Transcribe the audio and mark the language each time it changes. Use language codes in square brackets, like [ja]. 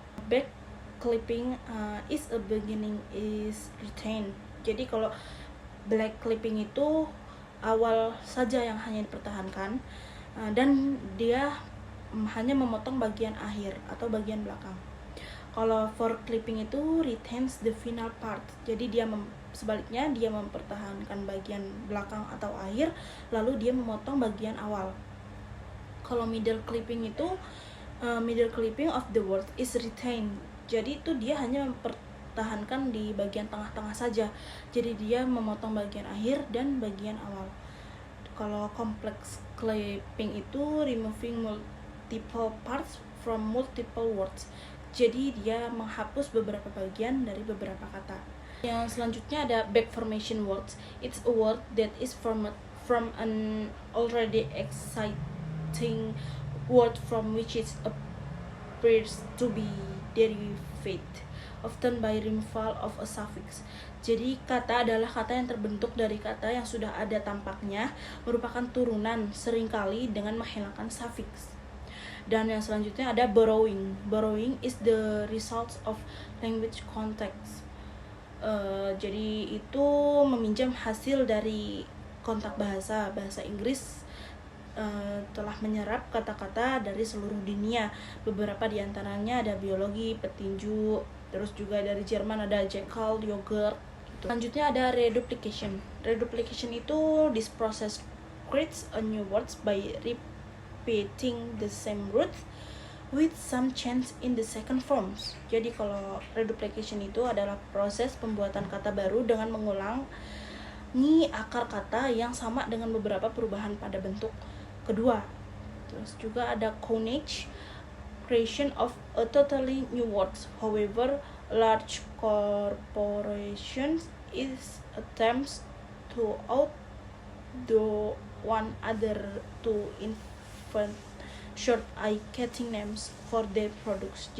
[en] Back clipping is a beginning is retained. [id] Jadi kalau black clipping itu awal saja yang hanya dipertahankan dan dia hanya memotong bagian akhir atau bagian belakang. Kalau forward clipping itu [en] retains the final part. [id] Jadi dia sebaliknya dia mempertahankan bagian belakang atau akhir, lalu dia memotong bagian awal. Kalau middle clipping itu [en] middle clipping of the word is retained. [id] Jadi itu dia hanya mempertahankan di bagian tengah-tengah saja. Jadi dia memotong bagian akhir dan bagian awal. Kalau complex clipping itu [en] removing multiple parts from multiple words. [id] Jadi dia menghapus beberapa bagian dari beberapa kata. Yang selanjutnya ada back formation words. [en] It's a word that is formed from an already existing word from which it appears to be derived. often by removal of a suffix. [id] Jadi kata adalah kata yang terbentuk dari kata yang sudah ada tampaknya, merupakan turunan seringkali dengan menghilangkan suffix. Dan yang selanjutnya ada borrowing. [en] Borrowing is the result of language context. [id] Jadi itu meminjam hasil dari kontak bahasa Inggris telah menyerap kata-kata dari seluruh dunia. Beberapa diantaranya ada biologi, petinju, terus juga dari Jerman ada jackal, yogurt gitu. Selanjutnya ada reduplication. Reduplication itu this process creates a new words by repeating the same root with some change in the second forms. Jadi kalau reduplication itu adalah proses pembuatan kata baru dengan mengulangi akar kata yang sama dengan beberapa perubahan pada bentuk kedua. Terus juga ada [en] coinage, creation of a totally new words. However, large corporations is attempts to outdo one other to invent short eye-catching names for their products.